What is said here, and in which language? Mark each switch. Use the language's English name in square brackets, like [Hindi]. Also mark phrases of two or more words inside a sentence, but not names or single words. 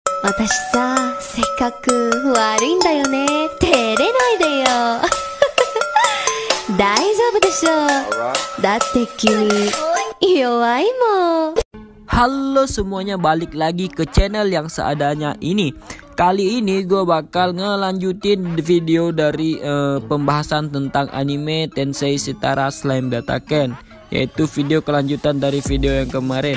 [Japanese] 私さ、性格悪いんだよね。照れないでよ。大丈夫でしょ。だって君弱いもん。 [Indonesian] Halo semuanya, balik lagi ke channel yang seadanya ini. Kali ini gue bakal ngelanjutin video dari pembahasan tentang anime Tensei Shitara Slime Dataken, yaitu video kelanjutan dari video yang kemarin.